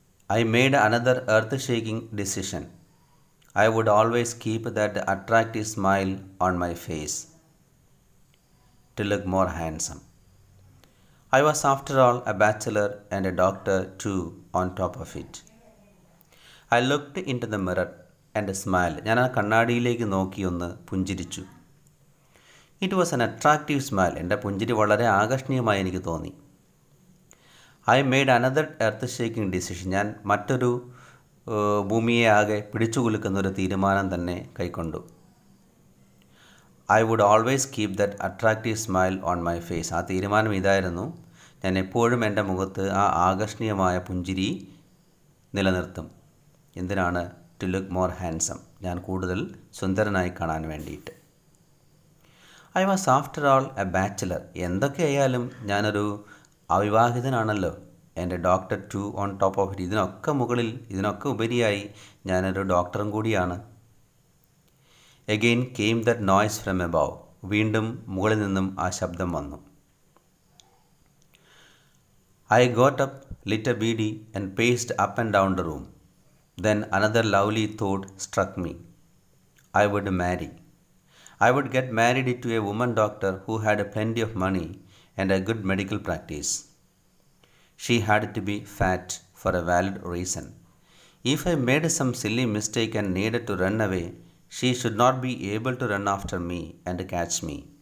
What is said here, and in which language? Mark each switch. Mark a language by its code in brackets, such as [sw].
[en] I made another earth-shaking decision. I would always keep that attractive smile on my face to look more handsome. I was, after all, a bachelor and a doctor too on top of it. I looked into the mirror and smiled. [ml] ഞാൻ ആ കണ്ണാടിയിലേക്ക് നോക്കി ഒന്ന് പുഞ്ചിരിച്ചു. [en] It was an attractive smile. [ml] എൻ്റെ പുഞ്ചിരി വളരെ ആകർഷണീയമായി എനിക്ക് തോന്നി. [en] I made another earth shaking decision. [ml] ഞാൻ മറ്റൊരു ഭൂമിയെ ആകെ പിടിച്ചു കുലുക്കുന്ന ഒരു തീരുമാനം തന്നെ കൈക്കൊണ്ടു. [en] I would always keep that attractive smile on my face. [ml] ആ തീരുമാനം ഇതായിരുന്നു, ഞാൻ എപ്പോഴും എൻ്റെ മുഖത്ത് ആ ആകർഷണീയമായ പുഞ്ചിരി നിലനിർത്തും. എന്തിനാണ്? [en] To look more handsome. [ml] ഞാൻ കൂടുതൽ സുന്ദരനായി കാണാൻ വേണ്ടിയിട്ട്. [en] I was after all a bachelor. [ml] എന്തൊക്കെയായാലും ഞാനൊരു അവിവാഹിതനാണല്ലോ. [en] എൻ്റെ doctor too on top of it. [ml] ഇതിനൊക്കെ ഉപരിയായി ഞാനൊരു ഡോക്ടറും കൂടിയാണ്. [en] Again came that noise from above. [ml] വീണ്ടും മുകളിൽ നിന്നും ആ ശബ്ദം വന്നു. [en] I got up, lit a beedi and paced up and down the room. Then another lovely thought struck me. I would marry. I would get married to a woman doctor who had plenty of money and a good medical practice. She had to be fat for a valid reason. If I made some silly mistake and needed to run away, she should not be able to run after me and catch me.